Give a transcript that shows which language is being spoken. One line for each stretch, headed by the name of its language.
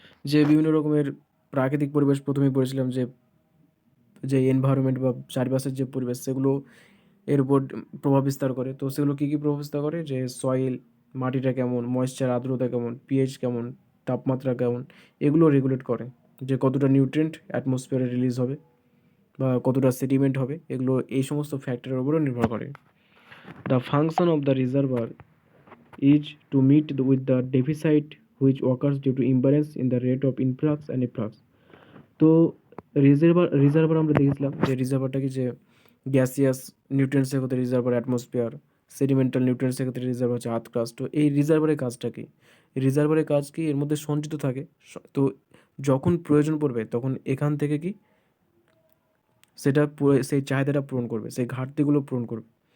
Bangla: যে বিভিন্ন রকমের প্রাকৃতিক পরিবেশ প্রথমেই পড়েছিলাম, যে যে এনভায়রনমেন্ট বা চারপাশের যে পরিবেশ সেগুলো এর উপর প্রভাব বিস্তার করে। তো সেগুলো কী কী প্রভাব বিস্তার করে, যে সয়েল মাটিটা কেমন, ময়েশ্চার আর্দ্রতা কেমন, পিএইচ কেমন, তাপমাত্রা কেমন, এগুলো রেগুলেট করে যে কতটা নিউট্রিয়েন্ট অ্যাটমসফিয়ারে রিলিজ হবে বা কতটা সেডিমেন্ট হবে, এগুলো এই সমস্ত ফ্যাক্টরের উপরও নির্ভর করে।
English: The function of the reservoir is to meet with the deficit which occurs due to imbalance in the rate of influx and efflux.
Bangla: তো রিজার্ভার আমরা দেখেছিলাম যে রিজার্ভারটা কি, যে গ্যাসিয়াস নিউট্রিয়েন্টসের ক্ষেত্রে রিজার্ভার অ্যাটমসফিয়ার, সেডিমেন্টাল নিউট্রিয়েন্টসের ক্ষেত্রে রিজার্ভার হচ্ছে আর্থ ক্রাস্ট। তো এই রিজার্ভারের কাজটা কি, রিজার্ভারের কাজ কি, এর মধ্যে সঞ্চিত থাকে, তো যখন প্রয়োজন পড়বে তখন এখান থেকে কি সেটা সেই চাহিদাটা পূরণ করবে, সেই ঘাটতিগুলো পূরণ করবে।